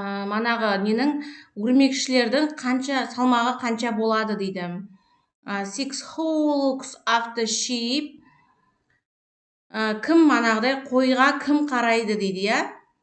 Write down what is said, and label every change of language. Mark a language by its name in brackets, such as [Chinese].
[Kazakh] Манағы ненің өрмекшілердің салмағы қанша болады дейді. [English] Six, who looks after sheep? [Kazakh] Кім манағыдай қойға кім қарайды дейді, я?